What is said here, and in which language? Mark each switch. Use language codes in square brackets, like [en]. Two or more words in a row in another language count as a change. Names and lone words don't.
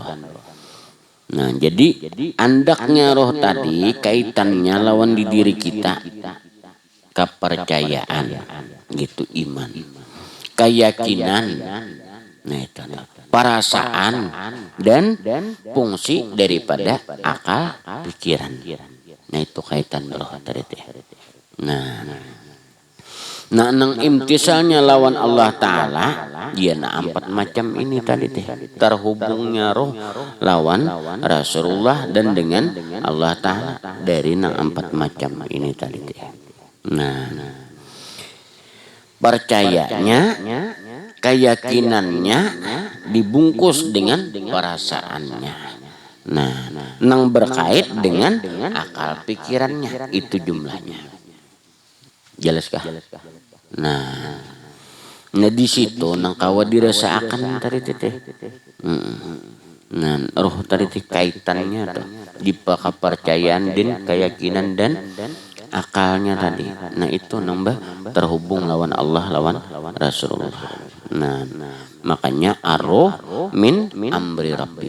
[bjn] Nah, jadi andaknya roh tadi kaitannya lawan di diri kita, kepercayaan, gitu iman, keyakinan, nah itu perasaan dan fungsi daripada akal pikiran. Nah itu kaitan roh tadi. Nah, nang imtisalnya lawan Allah Ta'ala, dia na 4 macam ini tadi teh. Terhubungnya roh lawan Rasulullah dan dengan Allah Ta'ala dari nang 4 macam ini tadi teh. Nah, percayanya, keyakinannya dibungkus dengan perasaannya. Nah, nang berkait dengan akal pikirannya, itu jumlahnya. Jelas kah? Nah, di situ nang kawa dirasakan tadi teh. Nah, roh tadi kaitannya tuh di kepercayaan dan keyakinan dan akalnya tadi. Nah, itu nambah terhubung lawan Allah lawan Rasulullah. Nah, makanya [ar] ar-ruh min amri rabbi.